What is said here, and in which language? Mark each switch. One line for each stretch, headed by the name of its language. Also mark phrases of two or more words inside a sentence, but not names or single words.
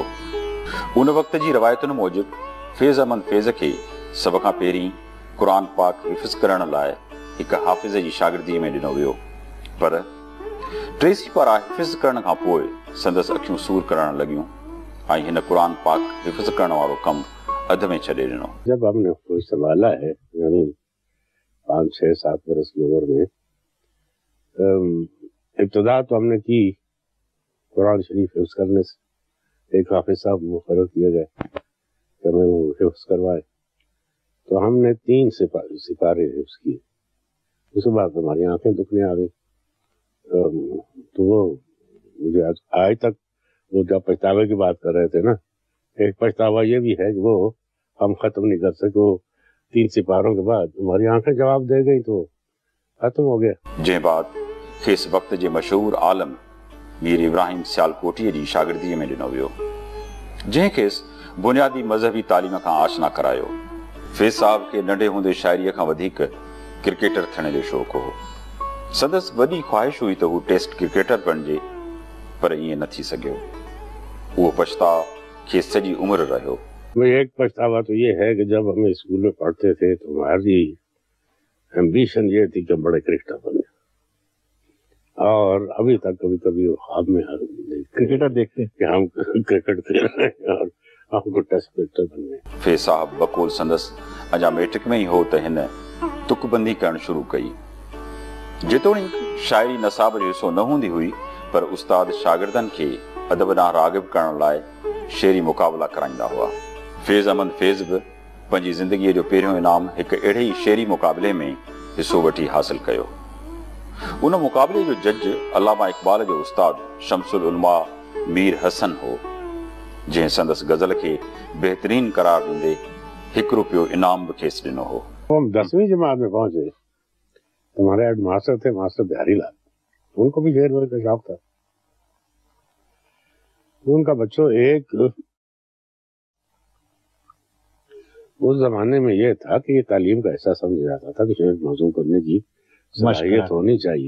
Sindhi: उन वक़्त जी रवायतुनि मूजिब फैज़ अहमद फैज़ खे सभ खां पहिरीं क़ुरान पाक हिफ़्ज़ करण लाइ हिकु हाफ़िज़ जी शागिर्दीअ में ॾिनो वियो, पर ट्रेसी पारां हिफ़्ज़ करण खां पोइ संदसि अखियूं सूर करण लॻियूं ऐं हिन क़ुरान पाक हिफ़्ज़ करण वारो कमु अध में छॾे ॾिनो।
Urdu: جب ہم نے کوئی سنبھالا ہے، یعنی 5-6-7 برس کی عمر میں، ابتدا تو ہم نے کی قرآن شریف حفظ کرنے سے. ایک حافظ صاحب مقرر کیے گئے کہ ہمیں وہ حفظ کروائے، تو ہم نے 3 سپارے حفظ کیے. اس کے بعد ہماری آنکھیں دکھنے آ گئی۔ تو وہ مجھے آج تک وہ جب پچھتاوے کی بات کر رہے تھے نا، ایک پچھتاوا یہ بھی ہے کہ وہ ہم ختم نہیں کر سکے. وہ 3 سپاروں کے بعد ہماری آنکھیں جواب دے گئی تو ختم ہو گیا.
Sindhi: जंहिं बाद खेसि वक़्त जे मशहूर आलम मीर इब्राहिम सियालकोटीअ जी शागिर्दीअ में ॾिनो वियो, जंहिं खेसि बुनियादी मज़हबी तालीम खां आशना करायो। फैज़ साहब खे नंढे हूंदे शाइरीअ खां वधीक क्रिकेटर थियण जो शौक़ु हो। संदसि वॾी ख़्वाहिश हुई त हू टेस्ट क्रिकेटर बणिजे, पर ईअं न थी सघियो। उहो पछताव खेसि सॼी उमिरि रहियो।
Urdu: ایک پچھتاوا تو یہ ہے کہ جب ہم اسکول میں پڑھتے تھے تو ہماری ایمبیشن یہ تھی کہ بڑے کرکٹر بنے، اور ابھی تک کبھی کبھی خواب میں کرکٹر دیکھتے ہیں کہ ہم کرکٹ کھیل رہے ہیں اور ہم کو ٹیسٹ کرکٹر بننے.
Sindhi: फैज़ साहब बकौल संदसि अञा मैट्रिक में ई हो त हिन तुकबंदी करणु शुरू कई। जेतोणीकि शाइरी नसाब जो हिसो न हूंदी हुई, पर उस्ताद शागिर्दनि खे अदब ॾांहुं राग़िब करण लाइ शेरी मुक़ाबला कराईंदा हुआ। फैज़ अहमद फैज़ बि पंहिंजी ज़िंदगीअ जो पहिरियों इनाम हिकु अहिड़े ई शेरी मुक़ाबले में हिसो वठी हासिल कयो। उन मुक़ाबले जो जज अल्लामा इक़बाल जो उस्ताद शमसुल उलमा मीर हसन हो, जंहिं संदसि गज़ल खे बहितरीन करार ॾींदे ₹1 इनाम बि खेसि ॾिनो हो।
Urdu: ہم 10ویں جماعت میں پہنچے، ہمارے ہیڈ ماسٹر تھے ماسٹر بہاری لال، ان کو بھی شعر کا شوق تھا. ان کا بچوں ایک اس زمانے میں یہ تھا کہ یہ تعلیم کا ایسا سمجھا جاتا تھا کہ شعر موجود کرنے کی صلاحیت ہونی چاہیے.